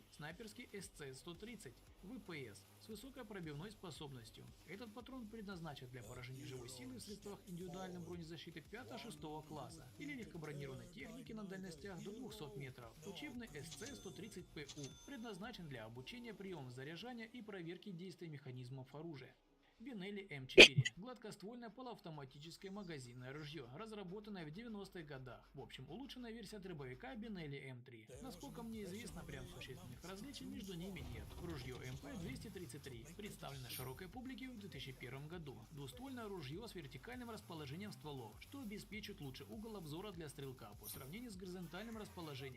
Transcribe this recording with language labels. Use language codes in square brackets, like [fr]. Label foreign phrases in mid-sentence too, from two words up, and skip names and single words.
[ru] Снайперский СЦ-130 ВПС с высокой пробивной способностью. Этот патрон предназначен для поражения живой силы в средствах индивидуальной бронезащиты 5-6 класса или легкобронированной техники на дальностях до 200 метров. Учебный СЦ-130ПУ предназначен для обучения приемов заряжания и проверки действия механизмов оружия. Бенелли М4 – гладкоствольное полуавтоматическое магазинное ружье, разработанное в 90-х годах. В общем, улучшенная версия дробовика Бенелли М3. Насколько мне известно, прям существенных различий между ними нет. Ружье МП-233 представлено широкой публике в 2001 году. Двуствольное ружье с вертикальным расположением стволов, что обеспечит лучший угол обзора для стрелка по сравнению с горизонтальным расположением.